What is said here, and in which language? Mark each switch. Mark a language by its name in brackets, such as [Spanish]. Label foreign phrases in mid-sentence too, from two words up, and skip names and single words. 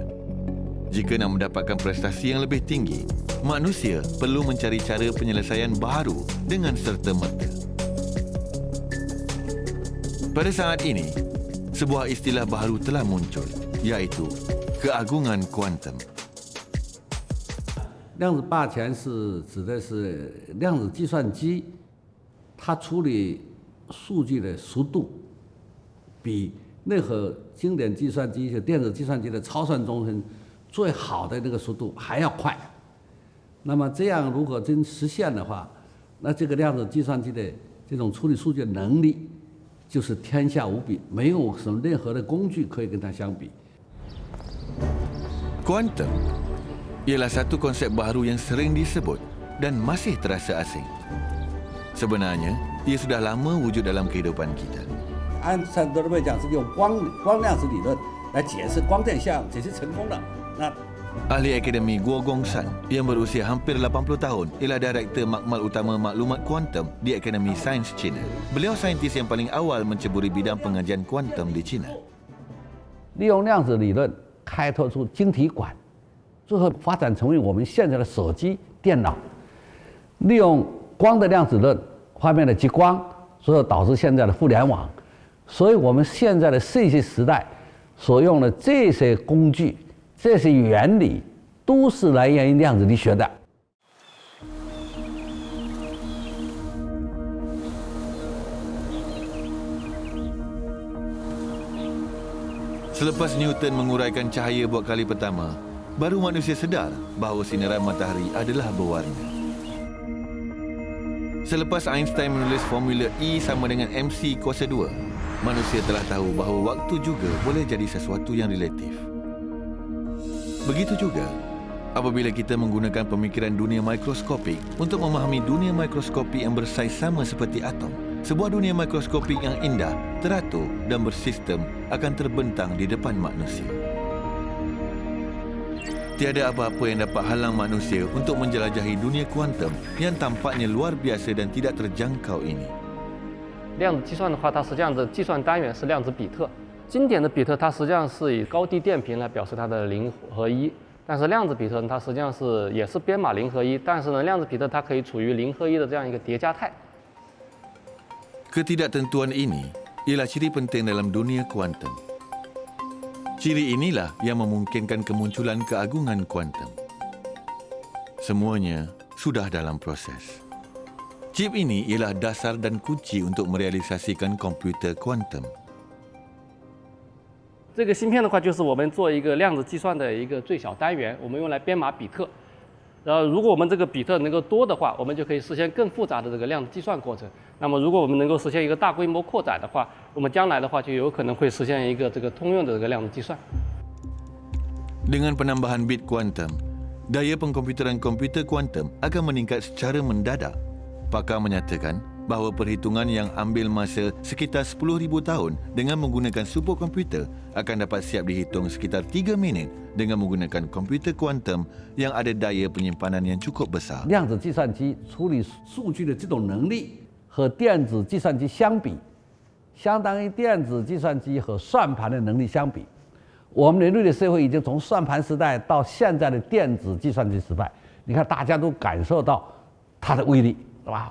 [Malay] Jika nak mendapatkan prestasi yang lebih tinggi, manusia perlu mencari cara penyelesaian baharu dengan serta-merta. Pada saat ini, sebuah istilah baharu telah muncul, iaitu keagungan kuantum. [Chinese] 量子霸权是指的是量子计算机，它处理数据的速度比任何经典计算机就电子计算机的超算中心最好的那个速度还要快。那么这样如果真实现的话，那这个量子计算机的这种处理数据的能力就是天下无比，没有什么任何的工具可以跟它相比。 [Malay] Kuantum ialah satu konsep baharu yang sering disebut dan masih terasa asing. Sebenarnya, ia sudah lama wujud dalam kehidupan kita. [Chinese] 按照德瑞讲是用光量子理论来解释光电项，解释成功了。那 [Malay] Ahli Akademi Guo Gongsan yang berusia hampir 80 tahun ialah Direktur Makmal Utama Maklumat Kuantum di Akademi Sains China. Beliau saintis yang paling awal menceburi bidang pengajian kuantum di China. [Chinese] 利用量子理论开拓出晶体管，最后发展成为我们现在的手机、电脑。利用光的量子论发明了激光，所以导致现在的互联网。所以我们现在的信息时代所用的这些工具、这些原理， 都是来源于量子力学的。 [Malay] Selepas Newton menguraikan cahaya buat kali pertama, baru manusia sedar bahawa sinaran matahari adalah berwarna. Selepas Einstein menulis formula E sama dengan MC kuasa 2, manusia telah tahu bahawa waktu juga boleh jadi sesuatu yang relatif. Begitu juga apabila kita menggunakan pemikiran dunia mikroskopik untuk memahami dunia mikroskopik yang bersaiz sama seperti atom. Sebuah dunia mikroskopik yang indah, teratur dan bersistem akan terbentang di depan manusia. Tiada apa-apa yang dapat halang manusia untuk menjelajahi dunia kuantum yang tampaknya luar biasa dan tidak terjangkau ini. [Chinese] 量子计算的话，它实际上的计算单元是量子比特。经典的比特它实际上是以高低电平来表示它的零和一，但是量子比特呢，它实际上也是编码零和一，但是呢，量子比特它可以处于零和一的这样一个叠加态。 [Malay] Ketidaktentuan ini ialah ciri penting dalam dunia kuantum. Ciri inilah yang memungkinkan kemunculan keagungan kuantum. Semuanya sudah dalam proses. Chip ini ialah dasar dan kunci untuk merealisasikan komputer kuantum. [Chinese] 这个芯片的话，就是我们做一个量子计算的一个最小单元，我们用来编码比特。然后，如果我们这个比特能够多的话，我们就可以实现更复杂的这个量子计算过程。那么，如果我们能够实现一个大规模扩展的话，我们将来的话就有可能会实现一个这个通用的这个量子计算。 [Malay] Dengan penambahan bit kuantum, daya pengkomputeran komputer kuantum akan meningkat secara mendadak. Pakar menyatakan bahawa perhitungan yang ambil masa sekitar 10,000 tahun dengan menggunakan superkomputer akan dapat siap dihitung sekitar 3 minit dengan menggunakan komputer kuantum yang ada daya penyimpanan yang cukup besar. [Chinese] 量子计算机处理数据的这种能力和电子计算机相比，相当于电子计算机和算盘的能力相比。我们人类的社会已经从算盘时代到现在的电子计算机时代，你看大家都感受到它的威力，对吧？